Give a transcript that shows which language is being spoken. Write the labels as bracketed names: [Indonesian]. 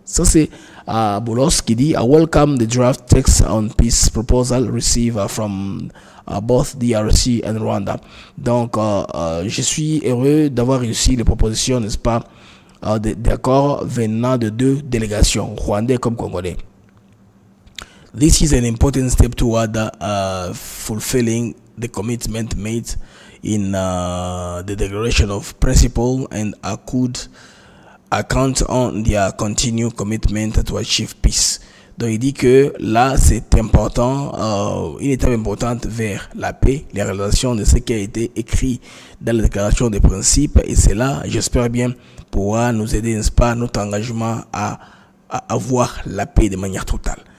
[French] Ça, c'est Boulos qui dit « [English] I welcome the draft text on peace proposal received from both DRC and Rwanda. [French] » Donc, je suis heureux d'avoir réussi les propositions, n'est-ce pas, d'accord venant de deux délégations, rwandais comme congolais. [English] This is an important step toward fulfilling the commitment made in the Declaration of Principle, and I could account on their continued commitment to achieve peace. [French] Donc il dit que là c'est important, une étape importante vers la paix, les réalisations de ce qui a été écrit dans la Déclaration des principes, et c'est là, j'espère bien, pourra nous aider, n'est-ce pas, notre engagement à avoir la paix de manière totale.